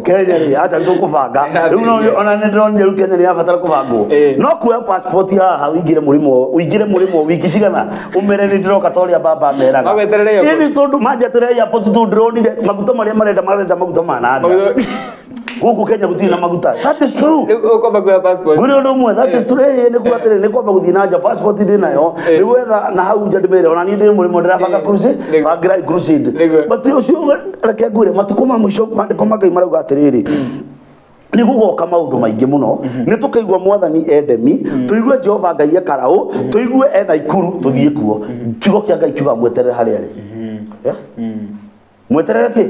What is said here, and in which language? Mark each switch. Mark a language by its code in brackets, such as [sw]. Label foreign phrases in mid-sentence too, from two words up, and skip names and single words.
[ki] Kenya rĩ acha tũkũbanga rĩu no ona nĩ ndĩronire rĩu Kenya nĩ irabatara kũbangwo no kuoya passport haha ũingĩre mũrĩmo wiki cigana ũmere nĩ ndĩroka ta ũrĩa baba meraga ĩni tondũ manjetereire airport tu ndĩronire maguta marĩa marenda maguta ma nanja gũkũ Kenya gũtirĩ na maguta [en] that is true [ki] ũkomba kuoya passport gwĩre ũndũ ũmwe [en] that is true [ki] nĩ kuga atĩrĩ nĩ kwamba gũthiĩ nanja passport ndĩ nayo nĩ gwetha na hau nja ndĩmere ona niĩ ndĩ mũrĩmo ndĩrabanga crusade but ũcio reke ngwĩre matukũ ma mũico maandĩko ma Ngai marauga atĩrĩrĩ ni gugoka maundu maingi muno ni tukaigwa mwathani endemi tuigue Jehova Ngai ekarau tuigue ena ikuru tuthie kuo kiugo kia Ngai kiuga mweterere haria ari mweterere ki